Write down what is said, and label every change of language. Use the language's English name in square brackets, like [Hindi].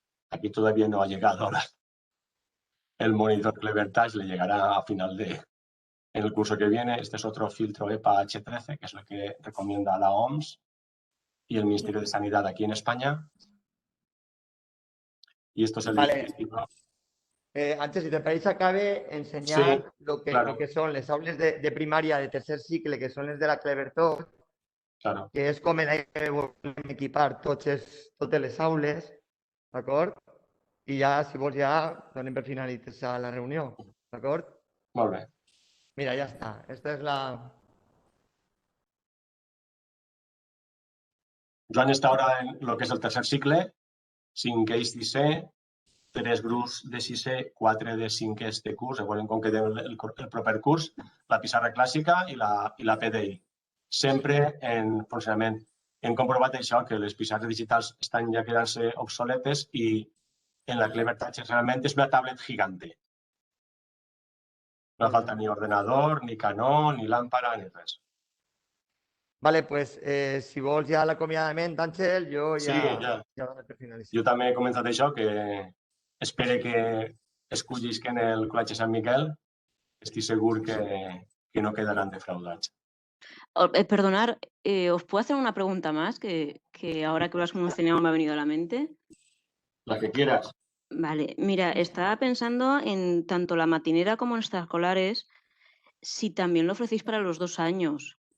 [Spanish] Aquí todavía no ha llegado el monitor Clever Touch, le llegará a final en el curso que viene. Este es otro filtro EPA H13, que es lo que recomienda la OMS y el Ministerio de Sanidad aquí en España. Y esto es el dispositivo. Antes, si te parece, [Catalan] acabe ensenyant [Spanish] Sí, lo claro. [Catalan] que són les aules de primària de tercer cicle, que són les de la Clever Touch, [Spanish] Claro. [Catalan] que és com en què volem equipar totes les aules, d'acord? I ja, si vols, ja donem per finalitzar la reunió, d'acord? Molt bé. Mira, ja està. Esta és la... Joan està ara en lo que és el tercer cicle, 5è i 6è, 3 grups de 6è, 4 de 5è este curs, veurem com queda el proper curs, la pissarra clàssica i la PDI. Sempre en funcionament. Hem comprovat això, que les pissarres digitals estan ja quedant-se obsoletes i en la Clever Touch realment és una tablet gigante. No falta ni ordenador, ni canó, ni lámpara, ni res. [Spanish] Vale, pues [Catalan] si vols ja l'acomiadament, Àngel, jo ja... Sí, ja. Ja dono per finalitzar. Jo també he començat això, que espero que escollisquen el Col·legi Sant Miquel. Estic segur que no quedaran defraudats. [Spanish] Perdonar, ¿os puedo hacer una pregunta más que ahora que lo has mencionado me ha venido a la mente? La que quieras. Vale, mira, estaba pensando en tanto la matinera como en extraescolares, si también lo ofrecéis para los 2 años.